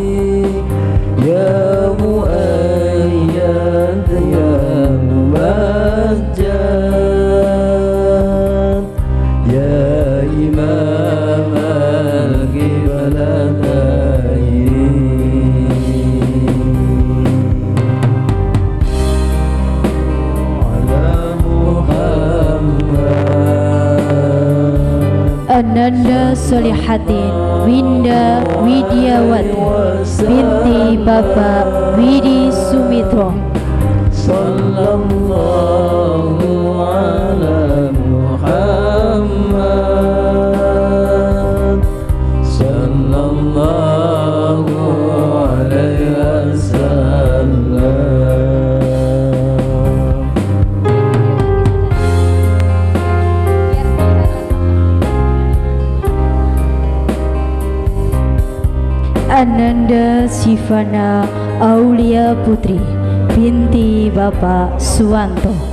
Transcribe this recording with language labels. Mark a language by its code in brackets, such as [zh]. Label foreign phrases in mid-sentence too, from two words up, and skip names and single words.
[ar] يا مؤيد يا ممجد يا إمام القبلتين على محمد. [id] Ananda Solihatin Winda Widiawati binti Bapak Widi Sumitro. [ar] صلى الله على محمد صلى الله عليه وسلم. [id] Ananda Sifana Aulia Putri binti Bapak Suwanto.